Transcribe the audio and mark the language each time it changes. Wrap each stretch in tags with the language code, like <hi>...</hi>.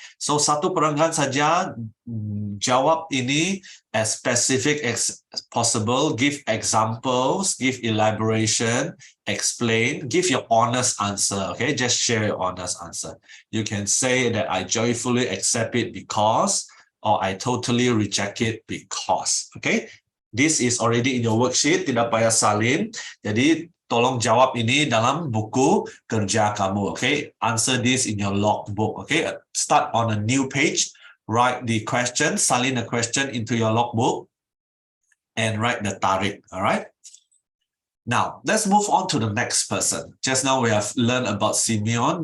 <en>So</en> <ms>satu perenggan saja, jawab ini</ms> <en>as specific as possible, give examples, give elaboration, explain, give your honest answer. Okay, just share your honest answer. You can say that I joyfully accept it because, or I totally reject it because. Okay, this is already in your worksheet,</en> <ms>tidak payah salin. Jadi tolong jawab ini dalam buku kerja kamu.</ms> <en>Okay, answer this in your logbook. Okay, start on a new page, write the question, salin the question into your logbook, and write the tarikh. All right. Now, let's move on to the next person. Just now we have learned about Simeon.</en>